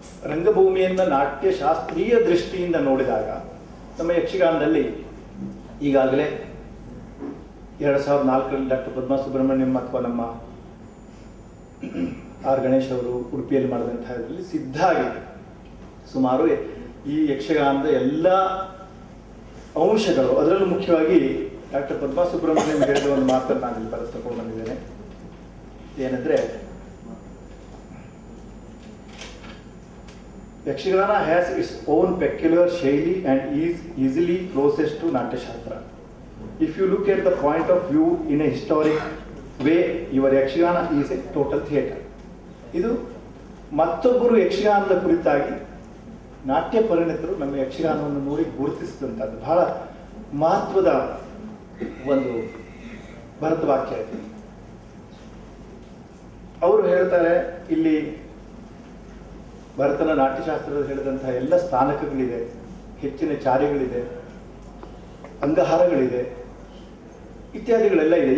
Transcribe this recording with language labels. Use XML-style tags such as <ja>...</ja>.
<kn>ರಂಗಭೂಮಿಯನ್ನು ನಾಟ್ಯಶಾಸ್ತ್ರೀಯ ದೃಷ್ಟಿಯಿಂದ ನೋಡಿದಾಗ ನಮ್ಮ ಯಕ್ಷಗಾನದಲ್ಲಿ ಈಗಾಗಲೇ 2004ರಲ್ಲಿ ಡಾಕ್ಟರ್ ಪದ್ಮಾ ಸುಬ್ರಹ್ಮಣ್ಯಂ ಅಥವಾ ನಮ್ಮ ಆರ್ ಗಣೇಶ್ ಅವರು ಉಡುಪಿಯಲ್ಲಿ ಮಾಡಿದಂತಹ ಇದರಲ್ಲಿ ಸಿದ್ಧ ಆಗಿದೆ. ಸುಮಾರು ಈ ಯಕ್ಷಗಾನದ ಎಲ್ಲ ಅಂಶಗಳು, ಅದರಲ್ಲೂ ಮುಖ್ಯವಾಗಿ ಡಾಕ್ಟರ್ ಪದ್ಮಾ ಸುಬ್ರಹ್ಮಣ್ಯಂ ಹೇಳಿದ ಒಂದು ಮಾತನ್ನು ನಾನು ಇಲ್ಲಿ ಬರೆಸ್ಕೊಂಡು ಬಂದಿದ್ದೇನೆ.</kn> <en>ಏನಂದರೆ, Yakshagana has its own peculiar shaili and is easily closest to Natya Shastra. If you look at the point of view in a historic way, your Yakshagana is a total theatre.</en> <kn>ಇದು ಮತ್ತೊಬ್ಬರು ಯಕ್ಷಗಾನದ ಕುರಿತಾಗಿ ನಾಟ್ಯ ಪರಿಣಿತರು ನಮ್ಮ ಯಕ್ಷಗಾನವನ್ನು ನೋಡಿ ಗುರುತಿಸಿದಂಥದ್ದು ಬಹಳ ಮಹತ್ವದ ಒಂದು ಭರತವಾಕ್ಯ ಇದೆ. ಅವರು ಹೇಳ್ತಾರೆ, ಇಲ್ಲಿ ಭರತನ ನಾಟ್ಯಶಾಸ್ತ್ರದಲ್ಲಿ ಹೇಳಿದಂತಹ ಎಲ್ಲ ಸ್ಥಾನಕಗಳಿದೆ, ಹೆಚ್ಚಿನ ಚಾರಿಗಳಿದೆ, ಅಂಗಹಾರಗಳಿದೆ, ಇತ್ಯಾದಿಗಳೆಲ್ಲ ಇದೆ.</kn>